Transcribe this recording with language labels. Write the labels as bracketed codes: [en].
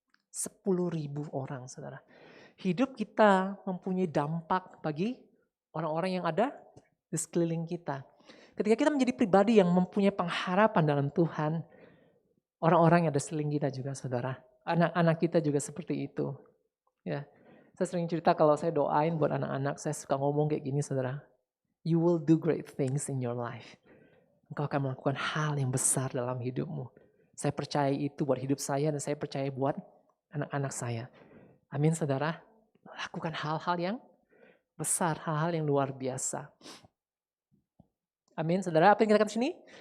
[id] 10.000 orang, saudara. Hidup kita mempunyai dampak bagi orang-orang yang ada di sekeliling kita. Ketika kita menjadi pribadi yang mempunyai pengharapan dalam Tuhan, orang-orang yang ada sekeliling kita juga, saudara. Anak-anak kita juga seperti itu. Ya, saya sering cerita kalau saya doain buat anak-anak, saya suka ngomong kayak gini, saudara. [en] You will do great things in your life. [id] Engkau akan melakukan hal yang besar dalam hidupmu. Saya percaya itu buat hidup saya dan saya percaya buat anak-anak saya. Amin, saudara. Lakukan hal-hal yang besar, hal-hal yang luar biasa. Amin, saudara. Apa yang kita katakan di sini?